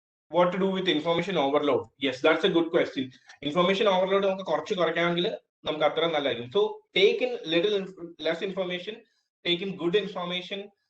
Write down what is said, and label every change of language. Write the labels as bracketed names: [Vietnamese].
[English] What to do with information overload? Yes, that's a good question. [Malayalam] Information overload നമുക്ക് കുറച്ച് കുറയ്ക്കാമെങ്കിൽ നമുക്ക് അത്ര നല്ലതായിരിക്കും. [English] So take in little less information, take in good information.